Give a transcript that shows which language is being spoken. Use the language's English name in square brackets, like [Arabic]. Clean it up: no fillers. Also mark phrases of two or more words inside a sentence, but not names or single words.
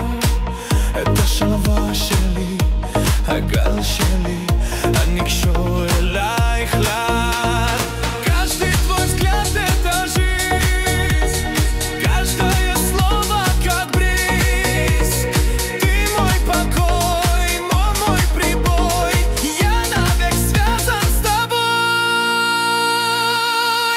[Hebrew] את השלווה שלי, הגל שלי, אני קשור אלייך לאט. [Russian] Каждый твой взгляд — это жизнь, каждое слово как бриз. Ты мой покой, мой прибой, я навек связан с тобой.